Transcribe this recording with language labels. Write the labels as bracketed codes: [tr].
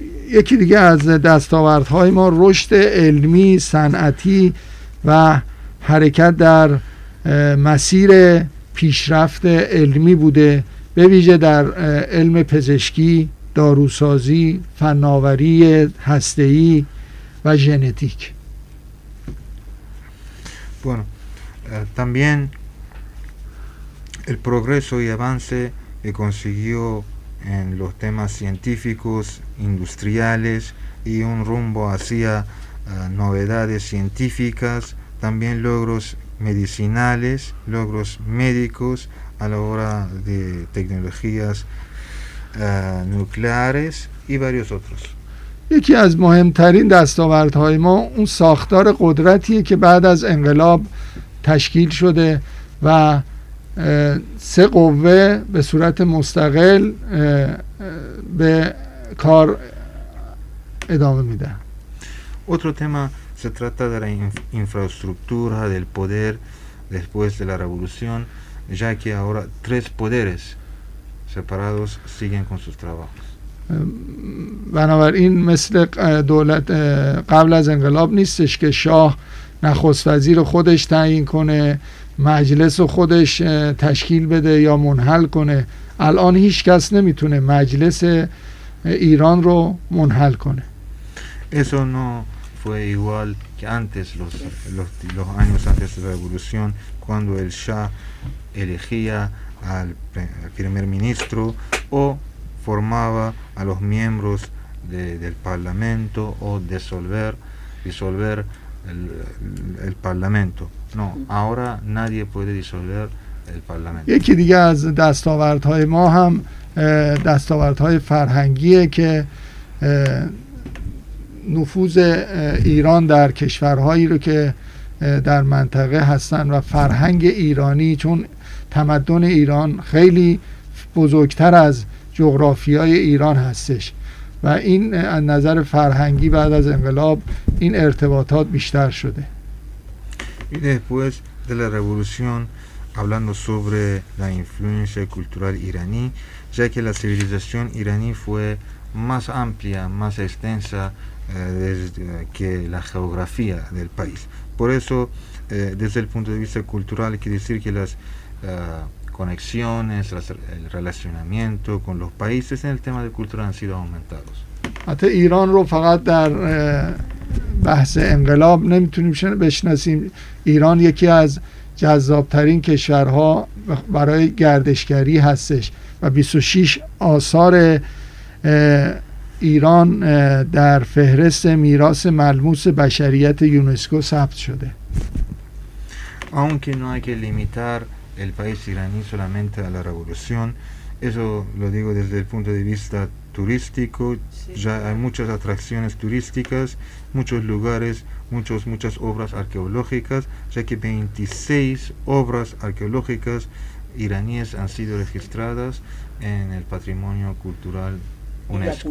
[fa] یکی دیگه از دستاوردهای ما رشد علمی، صنعتی و حرکت در مسیر پیشرفت علمی بوده، به ویژه در علم پزشکی، داروسازی، فناوری هسته‌ای و ژنتیک. [es] Bueno, también el progreso y avance que consiguió en los temas científicos, industriales y un rumbo hacia novedades científicas, también logros medicinales, logros médicos a la hora de tecnologías nucleares y varios otros. [fa] یکی از مهمترین دستاوردهای ما اون ساختار قدرتیه که بعد از انقلاب تشکیل شده و سه قوه به صورت مستقل به کار ادامه میده. [es] Otro tema Se trata de la infraestructura del poder después de la revolución, ya que ahora tres poderes separados siguen con sus trabajos. [fa] بنابراین مثل دولت قبل از انقلاب نیستش که شاه نخست وزیر خودش تعیین کنه، مجلس خودش تشکیل بده یا منحل کنه. الان هیچ کس نمیتونه مجلس ایران رو منحل کنه. [es] Eso no fue igual que antes los años antes de la revolución, cuando el Shah elegía al primer ministro o formaba a los miembros del parlamento o disolver el parlamento. No, ahora nadie puede disolver el parlamento. [fa] یکی دیگه از دستاوردهای ما هم دستاوردهای فرهنگیه که نفوذ ایران در کشورهایی رو که در منطقه هستن و فرهنگ ایرانی، چون تمدن ایران خیلی بزرگتر از جغرافیای ایران هستش و این از نظر فرهنگی بعد از انقلاب این ارتباطات بیشتر شده. [es] Y después de la revolución, hablando sobre la influencia cultural iraní, ya que la civilización iraní fue más amplia, más extensa que la geografía del país. Por eso, desde el punto de vista cultural, quiere decir que las conexiones, el relacionamiento con los países en el tema de cultura han sido aumentados. [fa] حتی ایران رو فقط در بحث انقلاب نمیتونیم بشناسیم. ایران یکی از جذابترین کشورها برای گردشگری هستش و 26 آثار ایران در فهرست میراث ملموس بشریت یونسکو ثبت شده. [es] Aunque no hay que limitar el país iraní solamente a la revolución, eso lo digo desde el punto de vista turístico, sí. Ya hay muchas atracciones turísticas, muchos lugares, muchas obras arqueológicas, ya que 26 obras arqueológicas iraníes han sido registradas en el patrimonio cultural UNESCO.